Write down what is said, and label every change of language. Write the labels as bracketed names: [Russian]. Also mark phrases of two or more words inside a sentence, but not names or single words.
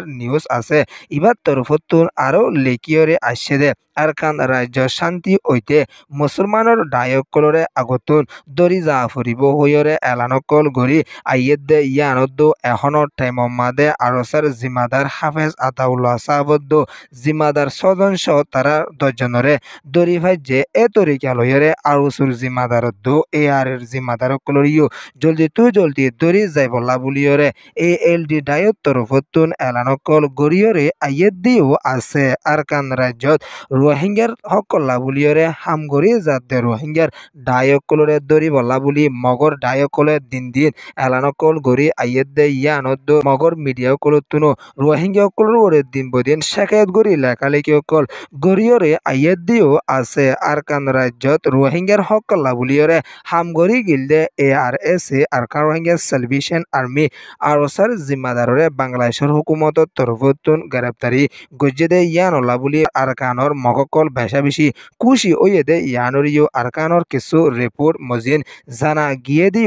[Rohingya] নিউজ আছে ইবার তরফতুন আরো লেকিয়রে আসছে দে আরকান রাজ্য শান্তি ওইতে মুসলমানের ডায়কলরে আগতুন দরি যা ফুরিব হইরে এলানকল গরি আইয়েদ দে ইয়ানদ্দ এখনো টাইম মাদে আরসার জিম্মাদার হাফেজ আতাউল্লাহ সাহাবদ্দ জিম্মাদার সদস্য তারা 10 জনরে দরি ভাই যে এ তরিকা লইরে আরসুর জিম্মাদারদ্দ AR এর জিম্মাদার কলরিও জলদি দরি যাইবলা বুলিয়রে ALD ডায়ত তরফতুন এলানকল গরিয়রে আইয়েদ দিও আছে আরকান রাজ্যত রোহিঙ্গার হকল্লা বুলিয়রে হামগরি যাতে রোহিঙ্গার ডায়কলরে দরি বলা বুলি মগর ডায়কলে দিন দিন এলানকল গরি আইয়েদ দে ইয়ানদ্দ মগর মিডিয়া কলতুনো রোহিঙ্গা কলর ওরে দিন বদিন শেখায়ত গরি লেখালেখি অকল গরিয়রে আইয়েদ দিও আছে আরকান রাজ্যত রোহিঙ্গার হকল্লা বুলিয়রে হামগরি গিলদে ARS আরকান রোহিঙ্গা সেলভেশন আর্মি আরসার জিম্মাদাররে বাংলাদেশের হুকুমতর তরফতুন গ্রেপ্তারি গজ্জে দে ইয়ানলা বুলি আরকানর মগকল বেশা বেশি খুশি ওয়ে দে ইয়ানরিও আরকানর কিছু রিপোর্ট মজিন জানা গিয়ে দিও